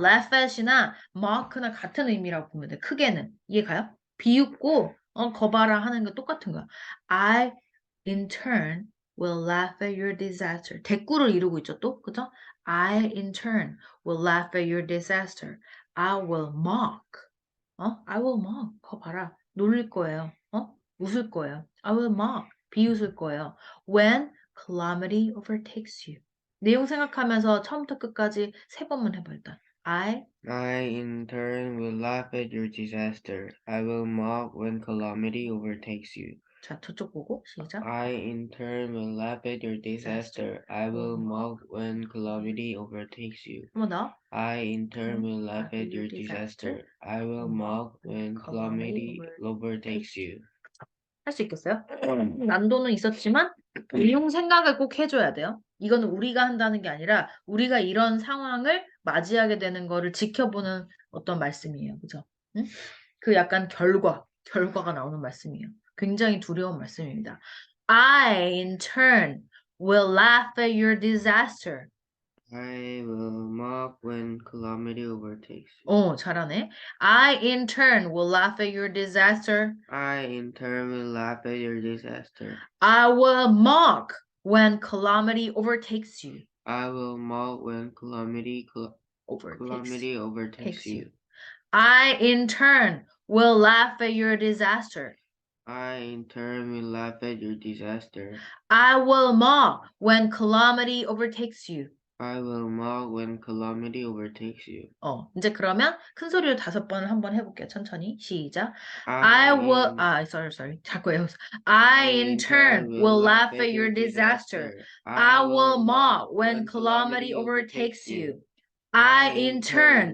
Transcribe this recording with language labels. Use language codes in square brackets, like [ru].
[ko] laugh at이나 mock나 같은 의미라고 보면 돼. 크게는. 이해 가요? 비웃고, 거봐라 하는 거 똑같은 거야. [en] I, in turn, will laugh at your disaster. [ko] 대꾸를 이루고 있죠, 또. 그죠? [en] I, in turn, will laugh at your disaster. I will mock. I will mock. [ko] 거봐라. 놀릴 거예요. 웃을 거예요. [en] I will mock. [ko] 비웃을 거예요. [en] When calamity overtakes you. [ko] 내용 생각하면서 처음부터 끝까지 3번만 해봐 일단. [en] I in turn will laugh at your disaster. I will mock when calamity overtakes you. [ko] 자 저쪽 보고 시작. [en] I in turn will laugh at your disaster. I will mock when calamity overtakes you. [ko] 한 번 더. [en] I in turn will laugh at your disaster. I will mock when calamity overtakes you. [ko] 할 수 있겠어요? 난도는 있었지만 내용 생각을 꼭 해줘야 돼요. 이거는 우리가 한다는 게 아니라 우리가 이런 상황을 맞이하게 되는 거를 지켜보는 어떤 말씀이에요. 그죠? 응? 그 약간 결과가 나오는 말씀이에요. 굉장히 두려운 말씀입니다. [en] I, in turn, will laugh at your disaster. I will mock when calamity overtakes you. [ko] 잘하네. [en] I, in turn, will laugh at your disaster. I in turn will laugh at your disaster. I will mock when calamity overtakes you. I will mock when Overtakes calamity overtakes takes you. you. I, in turn, will laugh at your disaster. I in turn will laugh at your disaster. I will mock when calamity overtakes you. I will mock when calamity overtakes you. [ko] 이제 그러면 큰 소리로 5번을 한번 해볼게요. 천천히. 시작. [en] I in sorry. [ko] 자꾸 외웠어. [en] I I in in turn turn will will laugh laugh at at your your disaster. disaster. I I will will mock mock when calamity calamity overtakes overtakes you. you. I I in in turn